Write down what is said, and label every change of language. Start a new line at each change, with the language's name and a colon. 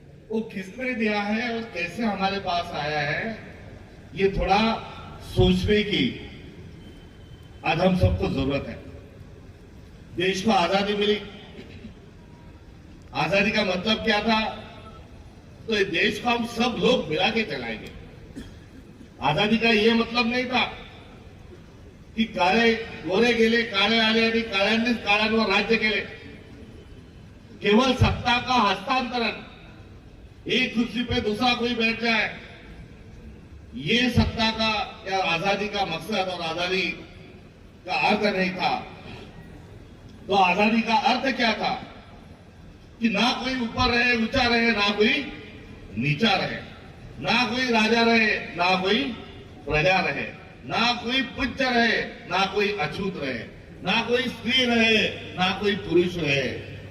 Hindi: वो किसने दिया है और कैसे हमारे पास आया है, ये थोड़ा सोचने की आज हम सबको जरूरत है। देश को आजादी मिली, आजादी का मतलब क्या था? तो ये देश को हम सब लोग मिला के चलाएंगे। आजादी का ये मतलब नहीं था की
Marathi: काळे गोरे गेले, काळे आले आणि काळ्यांनीच काळ्यांवर राज्य केले।
Hindi: केवल सत्ता का हस्तांतरण, एक कुर्सी पे दूसरा कोई बैठ जाए, ये सत्ता का या आजादी का मकसद और आजादी का अर्थ नहीं था। तो आजादी का अर्थ क्या था कि ना कोई ऊपर रहे, ऊंचा रहे, ना कोई नीचा रहे, ना कोई राजा रहे, ना कोई प्रजा रहे, ना कोई पूज्य रहे, ना कोई अछूत रहे, ना कोई स्त्री रहे, ना कोई पुरुष रहे।